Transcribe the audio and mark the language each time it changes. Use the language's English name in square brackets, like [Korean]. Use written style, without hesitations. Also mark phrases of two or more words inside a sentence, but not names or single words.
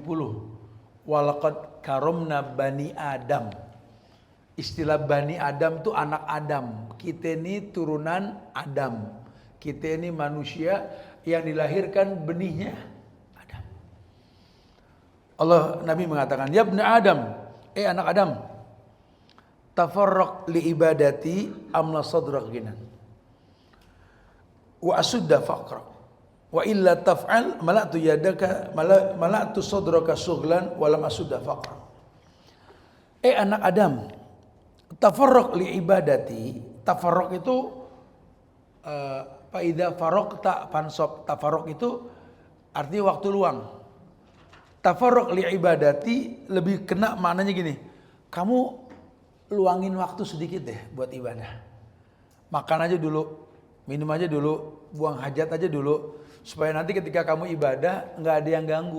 [Arabic] ولقد كرمنا بني آدم. [Indonesian] Istilah bani Adam itu anak Adam. Kita ini turunan Adam. Kita ini manusia yang dilahirkan benihnya Adam. [Arabic] Allah [Indonesian] Nabi mengatakan, [Arabic] يا ابن آدم, anak Adam, تفرغ لعبادتي أملأ صدرك غنى وأسد فقرا وإلا تفعل ملأت يدك ملأت صدرك شغلا ولم أسد فقرا. Anak Adam, تفرغ لعبادتي تفرغ itu فإذا فرغت فانصب. [Indonesian] Tafarruq itu artinya waktu luang. [Arabic] تفرغ لعبادتي [Indonesian] lebih kena maknanya gini. Kamu luangin waktu sedikit deh buat ibadah. Makan aja dulu, minum aja dulu, buang hajat aja dulu, supaya nanti ketika kamu ibadah nggak ada yang ganggu.